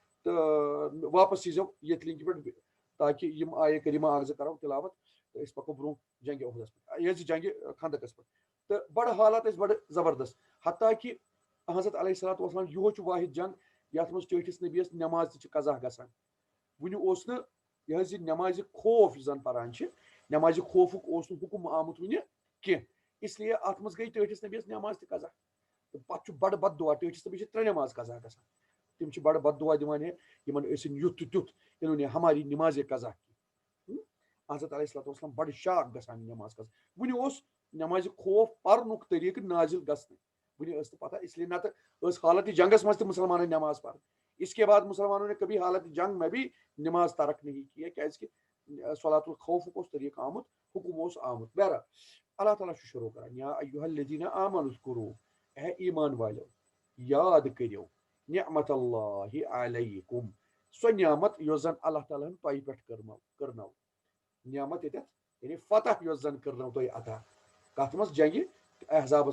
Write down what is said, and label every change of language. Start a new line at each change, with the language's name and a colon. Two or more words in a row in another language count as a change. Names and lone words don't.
Kashmiri: تہٕ واپس ییٖزیو ییٚتھۍ لِنکہِ پٮ۪ٹھ تاکہِ یِم آیے کریٖمہ اکھ زٕ کرو تِلاوت تہٕ أسۍ پکو برونٛہہ جنگہِ عہدس پٮ۪ٹھ یہِ حظ جنگہِ خندقس پٮ۪ٹھ تہٕ بڑٕ حالات ٲسۍ بڑٕ زبردست حتیٰ کہِ حضرت علیہ الصلوۃ والسلام یِہوے چھُ واحد جنگ یتھ منٛز ٹٲٹھِس نبیَس نٮ۪ماز تہِ چھِ قضا گژھان وُنہِ اوس نہٕ یہِ حظ یہِ نٮ۪مازِ خوف یُس زن پران چھِ نٮ۪مازِ خوفُک اوس نہٕ حُکُم آمُت وُنہِ کینٛہہ اسلیے اتھ منٛز گٔے ٹٲٹھِس نبیَس نٮ۪ماز تہِ قضا تہٕ پتہٕ چھُ بڑٕ بد دعا ٹٲٹھِس نبیَس چھِ 3 نٮ۪ماز قضا گژھان تِم چھِ بڑٕ بد دعا دِوان ہے یِمن ٲسِنۍ یُتھ تہٕ تیُتھ
Urdu: انہوں نے ہماری نمازے قضا کی
Kashmiri: حضرت علیہ الصلوۃ والسلام بڑٕ شاک گژھان یہِ نٮ۪ماز قضا وُنہِ اوس نٮ۪مازِ خوف پرنُک طریٖقہٕ نازِل گژھنٕے وُنہِ ٲس نہٕ پتہ اسلیے نتہٕ ٲس حالتِ جنگس منٛز تہِ مُسلمانن نٮ۪ماز پرٕنۍ
Urdu: اس کے بعد مسلمانوں نے کبھی حالت جنگ میں بھی نماز ترک نہیں کی ہے
Kashmiri: کیازِ کہِ صلاۃ الخوفُک اوس طریٖقہٕ آمُت حُکُم اوس آمُت بہرحال اللہ تعالیٰ چھُ شروع کران
Arabic: یا ایُّہا الذیٖنَ آمنوا اذکروا
Kashmiri: اے ایمان والیو یاد کٔرِو
Arabic: نعمت اللہ علیکم
Kashmiri: سۄ نعمت یۄس زن اللہ تعالیٰ ہن تۄہہِ پٮ۪ٹھ کٔرنٲو نعمت ییٚتٮ۪تھ یعنی فتح یۄس زن کٔرنٲو تۄہہِ عطا کتھ منٛز جنگہِ احزابس